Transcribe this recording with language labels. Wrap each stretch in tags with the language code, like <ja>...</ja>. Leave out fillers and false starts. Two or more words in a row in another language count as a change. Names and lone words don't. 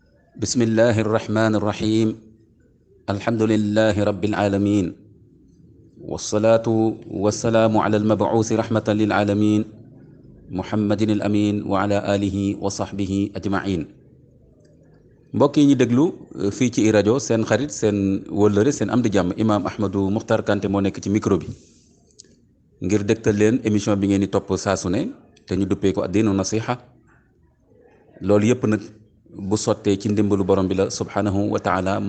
<ar>بسم الله الرحمن الرحيم الحمد لله رب العالمين والصلاة والسلام على المبعوث رحمة للعالمين محمد الأمين وعلى آله وصحبه أجمعين</ar> <wo>mbokk yi ñu déglu fii ci rajo seen xarit seen wëllëre seen am di jàmm imaam Ahmadou Mokhtar Kanté moo nekk ci micro bi ngir dégtal leen émission bi ngeen di topp saa su ne te ñu duppee ko addiinu nasiha loolu yëpp nag bu sottee ci ndimbalu borom bi la</wo> <ar>سبحانه وتعالى</ar> <wo>moom</wo>